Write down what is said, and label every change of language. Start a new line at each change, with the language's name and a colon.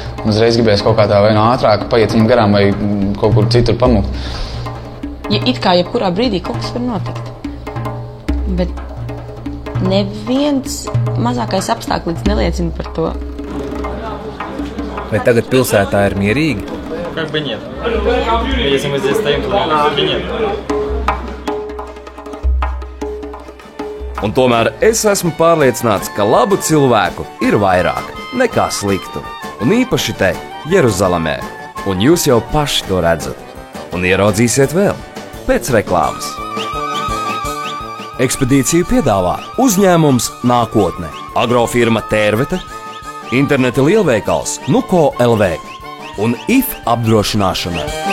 Latvian: Un uzreiz gribējās kaut kā tā vai no ātrāk paiet viņam garām vai kaut kur citur pamukt. Ja it kā jebkurā brīdī kaut kas var notikt. Bet neviens mazākais apstākļs neliecina par to. Vai tagad pilsētā ir mierīgi?
Russian: Как бы нет. Если мы здесь стоим, то наверное, нет.
Latvian: Un tomēr es esmu pārliecināts, ka labu cilvēku ir vairāk nekā sliktu. Un īpaši te, Jeruzalemē. Un jūs jau paši to redzat. Un ieraudzīsiet vēl pēc reklāmas. Ekspedīciju piedāvā uzņēmums Nākotne, agrofirma Tērvete, interneta lielveikals Nuko LV un IF apdrošināšana.